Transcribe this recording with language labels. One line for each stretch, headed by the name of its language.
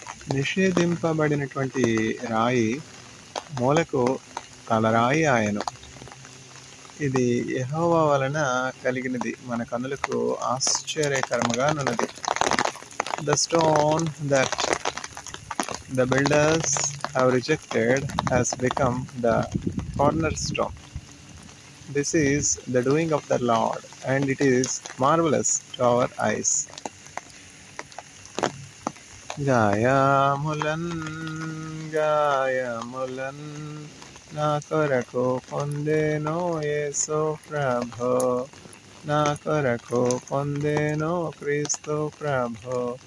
Telugu: నిషేధింపబడినటువంటి రాయి మూలకు తలరాయి ఆయను. ఇది యెహోవా వలన కలిగినది, మన కన్నులకు ఆశ్చర్యకరముగా నున్నది.
English: The stone that the builders have rejected has become the cornerstone. This is the doing of the Lord, and it is marvelous to our eyes.
Telugu: గాయములన్ గాయములన్ నా కొరకు పొందెను యేసు ప్రభు, నా కొరకు పొందెను క్రీస్తు ప్రభు.